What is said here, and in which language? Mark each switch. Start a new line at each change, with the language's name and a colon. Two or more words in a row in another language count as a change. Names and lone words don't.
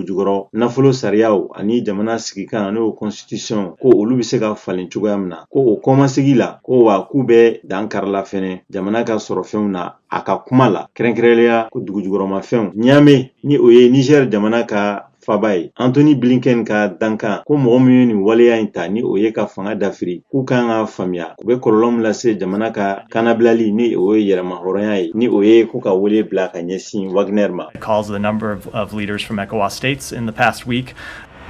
Bambara: jukɔrɔ nafolo sariyaw ani jamana sigikan n'o constitution ko olu bɛ se ka falen cogoya min na ko o kɔmasegi la ko wa k'u bɛ dan karila fɛnɛ jamana ka sɔrɔ fɛnw na a ka kuma la kɛrɛnkɛrɛnnenya ko dugu jukɔrɔma fɛnw ɲaame ni o ye Niger jamana ka faba ye Antony Blinken ka dankan ko mɔgɔ min ye nin waleya in ta ni o ye ka fanga dafiri k'u kan ka faamuya u bɛ kɔlɔlɔ min lase jamana ka kanabilali ni o ye yɛrɛma hɔrɔnya ye ni o ye ko ka wele bila ka ɲɛsin Wagner ma.
English: Calls the number of leaders from ECOWAS states in the past week